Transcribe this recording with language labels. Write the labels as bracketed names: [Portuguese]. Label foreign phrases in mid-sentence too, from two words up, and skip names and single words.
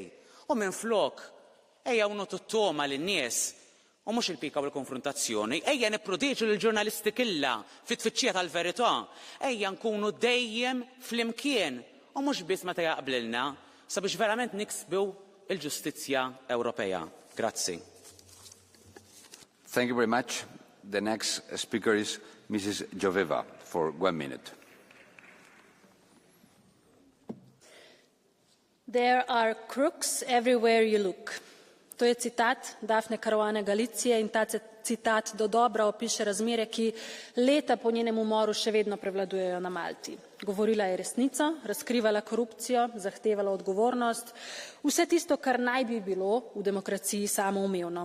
[Maltese] U minflok ejja nagħtu t-toma lin-nies u mhux il-pika u l-konfrontazzjoni, ejja nipproteġu lill-ġurnalisti kollha fit-tfittxija tal-verità, ejja nkunu dejjem flimkien u mhux biss meta jaqblilna sabiex verament niksbu l-ġustizzja Ewropea. Grazzi. [English] Thank you very much. The next speaker is Mrs. Joveva for 1 minute. There are crooks everywhere you look. [Slovenian] To je citat Daphne Caruane Galicije in ta citat dodobra opiše razmere, ki leta po njenem umoru še vedno prevladujejo na Malti. Govorila je resnico, razkrivala korupcijo, zahtevala odgovornost, vse tisto, kar naj bi bilo v demokraciji samoumevno.